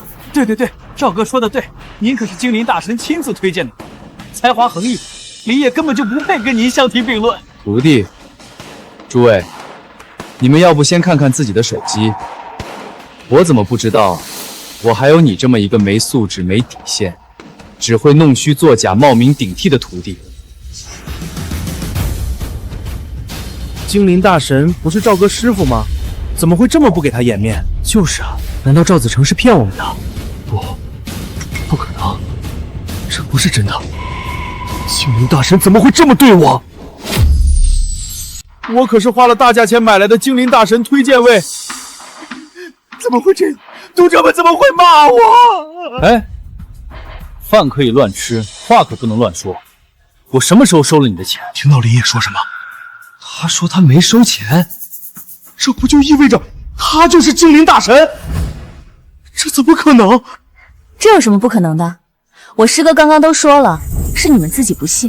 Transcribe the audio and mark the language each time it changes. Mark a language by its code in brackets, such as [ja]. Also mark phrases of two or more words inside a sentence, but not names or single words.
[zh] 對對對，趙哥說的對，您可是精靈大神親自推薦的，才華橫溢，林野根本就不配跟您相提並論。徒弟，諸位，你們要不先看看自己的手機？我怎麼不知道，我還有你這麼一個沒素質、沒底線，只會弄虛作假、冒名頂替的徒弟。精靈大神不是趙哥師傅嗎？怎麼會這麼不給他顏面？就是啊，難道趙子成是騙我們的？不可能，這不是真的。精靈大神怎麼會這麼對我？我可是花了大價錢買來的精靈大神推薦位，怎麼會這樣？讀者們怎麼會罵我？哎，飯可以亂吃，話可不能亂說。我什麼時候收了你的錢？聽到林野說什麼？他說他沒收錢，這不就意味着他就是精靈大神？這怎麼可能？這有什麼不可能的？我師哥剛剛都說了，是你們自己不信。